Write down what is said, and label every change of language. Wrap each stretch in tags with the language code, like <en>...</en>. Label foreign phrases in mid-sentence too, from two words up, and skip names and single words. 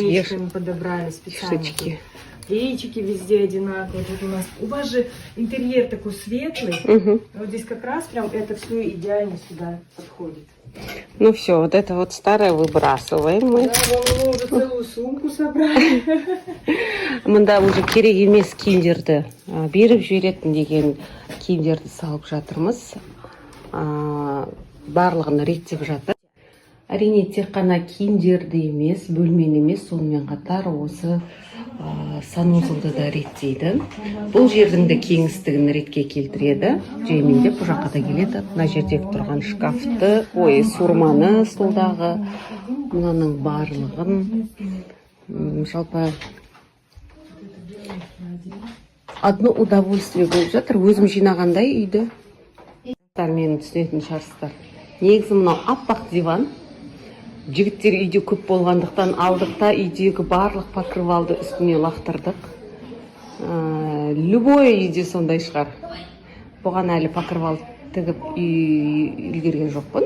<ru>плечиками подобрали специально. Плечики везде одинаковые. Тут у вас же интерьер такой светлый. Вот здесь как раз прям это все идеально сюда подходит. Ну все, вот это вот старое выбрасываем мы. Да, мы уже целую сумку собрали.</ru> <kk>Мында уже керек емес киімдерді беріп жіберетін деген киімдерді салып жатырмыз. Барлығын реттеп жатыр. Әрине тек қана киімдерді емес, бөлмені емес, сонымен қатар осы санузылды да реттейді. Бұл жердің де кеңістігін ретке келтіреді. Жаймендеп бұл жаққа да келеді. Мына жердегі тұрған шкафты, сұрманы столдағы, мынаның барлығын жалпы</kk> <ru>одно удовольствие</ru> <kk>болып жатыр. Өзім жинағандай үйді. Мені түсінетін шығарсыздар. Негізі мынау аппақ диван. Жігіттер үйде көп болғандықтан алдық та үйдегі барлық покрывалды үстіне лақтырдық. Любой үйде сондай шығар. Бұған әлі покрывал тігіп үлгерген жоқпын.</kk>